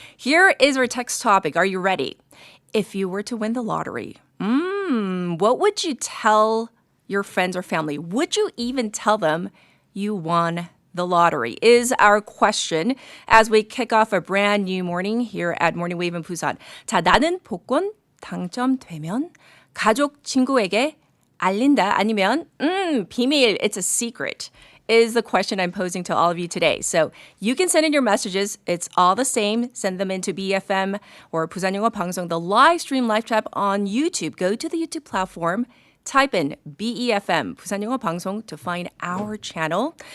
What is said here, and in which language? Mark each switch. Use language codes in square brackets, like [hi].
[en] Here is our text topic. Are you ready? If you were to win the lottery, what would you tell your friends or family? Would you even tell them you won the lottery? Is our question as we kick off a brand new morning here at Morning Wave in Busan. [ko] 자, 나는 복권 당첨되면 가족, 친구에게 알린다. 아니면 비밀, [en] it's a secret. Is the question I'm posing to all of you today. So you can send in your messages. It's all the same. Send them into BFM or 부산 영어 방송, the live stream live chat on YouTube. Go to the YouTube platform, type in BEFM, 부산 영어 방송 to find our channel.